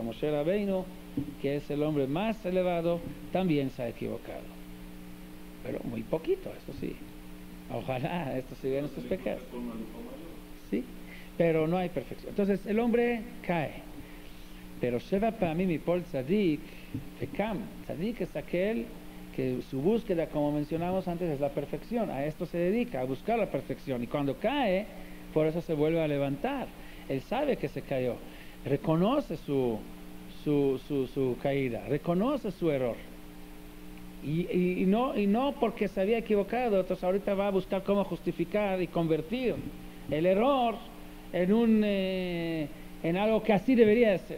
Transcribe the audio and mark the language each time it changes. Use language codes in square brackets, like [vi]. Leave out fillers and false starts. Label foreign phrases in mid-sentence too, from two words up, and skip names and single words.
[es] Moshe Rabbeinu, que es el hombre más elevado, también se ha equivocado, pero muy poquito, eso sí. Ojalá esto siga en sus pecados, sí, pero no hay perfección. Entonces el hombre cae, pero [he] שבע פעמים יפול צדיק וקם. [es] Tzadik es aquel que su búsqueda, como mencionamos antes, es la perfección. A esto se dedica, a buscar la perfección, y cuando cae, por eso se vuelve a levantar. Él sabe que se cayó, reconoce su caída, reconoce su error, y no porque se había equivocado, entonces ahorita va a buscar cómo justificar y convertir el error en algo que así debería de ser.